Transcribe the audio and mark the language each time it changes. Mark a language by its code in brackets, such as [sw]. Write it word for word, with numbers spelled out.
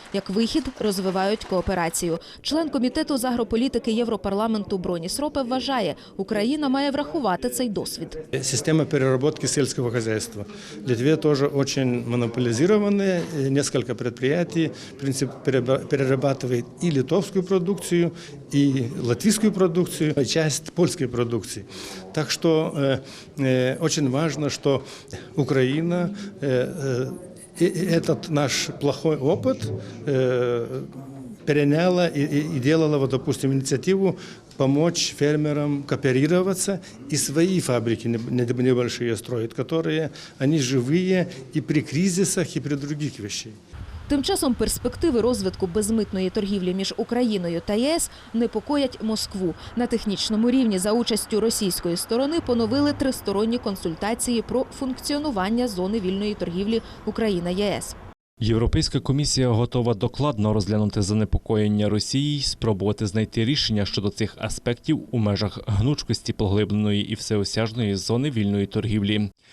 [uk] Як вихід, розвивають кооперацію. Член комітету з агрополітики Європарламенту Броніс Ропе вважає, Україна має врахувати цей досвід. Система переробки сільського господарства. Литва теж дуже монополізована. Несколько підприємств, в принципі, перерабатывает і литовську продукцію, і латвійську продукцію, і часть польської продукции. [ru] Так что э, э, очень важно, что Украина э, э, этот наш плохой опыт э, переняла и, и делала, вот, допустим, инициативу помочь фермерам кооперироваться и свои фабрики небольшие строят, которые они живые и при кризисах, и при других вещах. [uk] Тим часом перспективи розвитку безмитної торгівлі між Україною та ЄС непокоять Москву. На технічному рівні за участю російської сторони поновили тристоронні консультації про функціонування зони вільної торгівлі Україна-ЄС. Європейська комісія готова докладно розглянути занепокоєння Росії й спробувати знайти рішення щодо цих аспектів у межах гнучкості поглибленої і всеосяжної зони вільної торгівлі.